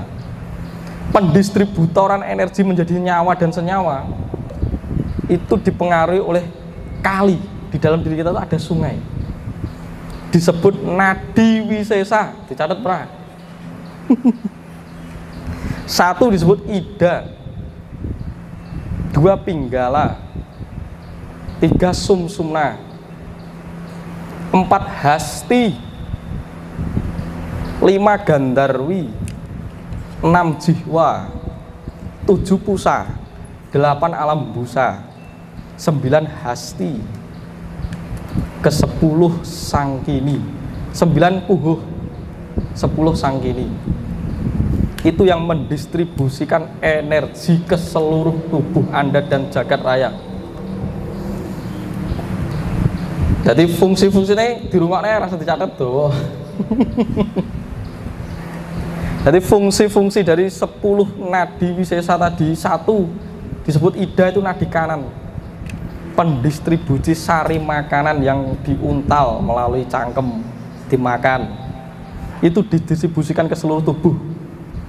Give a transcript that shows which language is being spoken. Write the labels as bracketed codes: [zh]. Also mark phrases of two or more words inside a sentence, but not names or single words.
[id] Pendistributoran energi menjadi nyawa dan senyawa itu dipengaruhi oleh kali. Di dalam diri kita itu ada sungai, disebut nadi wisesa, dicatat pernah. Satu disebut ida, dua pinggala, tiga sumsumna, empat hasti, lima gandarwi, enam jihwa, tujuh pusa, delapan alam busa, sembilan hasti, ke-10 sangkini, 9 puhuh, 10 sangkini. Itu yang mendistribusikan energi ke seluruh tubuh Anda dan jagat raya. Jadi fungsi-fungsinya di rumahnya rasa dicatat tuh. Jadi fungsi-fungsi dari 10 nadi wisesa tadi, satu disebut ida, itu nadi kanan, pendistribusi sari makanan yang diuntal melalui cangkem dimakan, itu didistribusikan ke seluruh tubuh.